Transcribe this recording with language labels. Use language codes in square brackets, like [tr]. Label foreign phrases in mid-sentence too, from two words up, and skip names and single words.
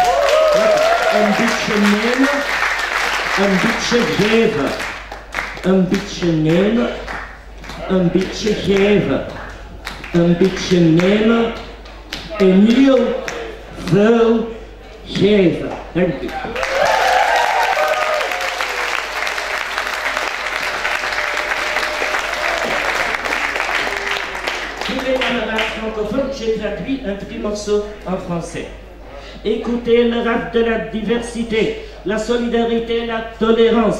[nl] Een beetje nemen, een beetje geven. Een beetje nemen. Een beetje geven, een beetje nemen en heel veel geven. Dank u. [fr] J'ai traduit un petit morceau en français. Écoutez le rap de la diversité, la solidarité, la tolérance.